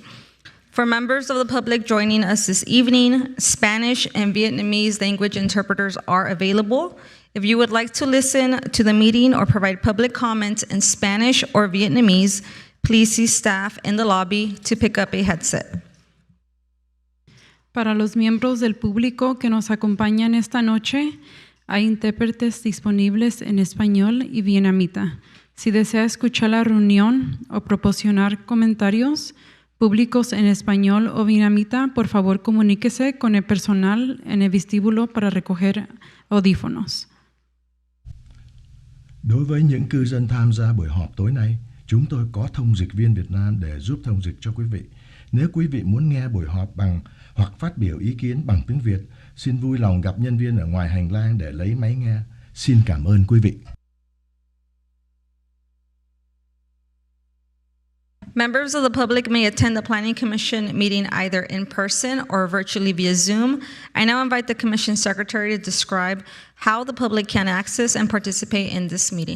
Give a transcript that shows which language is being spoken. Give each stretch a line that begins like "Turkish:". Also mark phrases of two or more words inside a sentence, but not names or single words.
English: For members of the public joining us this evening, Spanish and Vietnamese language interpreters are available. If you would like to listen to the meeting or provide public comments in Spanish or Vietnamese, please see staff in the lobby to pick up a headset.
Spanish: Para los miembros del público que nos acompañan esta noche, hay intérpretes disponibles en español y vietnamita. Si desea escuchar la reunión o proporcionar comentarios públicos en español o vietnamita, por favor comuníquese con el personal en el vestíbulo para recoger audífonos.
Vietnamese: Đối với những cư dân tham gia buổi họp tối nay, chúng tôi có thông dịch viên Việt Nam để giúp thông dịch cho quý vị. Nếu quý vị muốn nghe buổi họp bằng hoặc phát biểu ý kiến bằng tiếng Việt, xin vui lòng gặp nhân viên ở ngoài hành lang để lấy máy nghe. Xin cảm ơn quý vị.
English: Members of the public may attend the Planning Commission meeting either in person or virtually via Zoom. I now invite the Commission Secretary to describe how the public can access and participate in this meeting.